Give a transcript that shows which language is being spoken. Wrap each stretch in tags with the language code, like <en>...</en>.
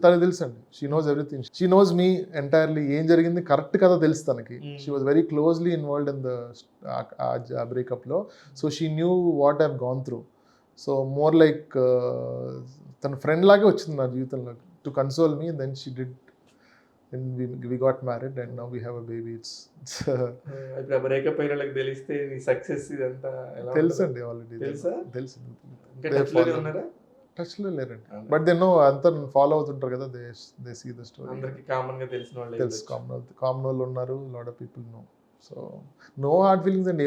<te>తనకు తెలుసు అండి.</te> <en>She knows everything. She knows me entirely.</en> <te>ఏం జరిగింది కరెక్ట్ కదా తెలుసు తనకి.</te> <en>She was very closely involved in the breakup లో. So she knew what I have gone through. So more like</en> <te>తన ఫ్రెండ్ లాగే వచ్చింది నా జీవితంలో</te> <en>To console me. Then she did. Then we got married and now we have a baby. It's</en> <te>ఇప్పుడు breakup అయిన వాళ్ళకి తెలిస్తే నీ సక్సెస్ ఇదంతా ఎలా తెలుసండి ఆల్రెడీ. తెలుసా? తెలుసు. ఇంకా టచ్ లోనే ఉన్నారా? టచ్ లో లేరండి.</te> <en>but they know,</en> <te>అంతా ఫాలో అవుతుంటారు కదా.</te> <en>They see the story.</en> <te>అందరికి కామన్ గా తెలిసిన వాళ్ళే తెలుసు. కామన్ వాళ్ళు ఉన్నారు.</te> <en>Lot of people know. So no hard feelings</en> <te>అండి.</te>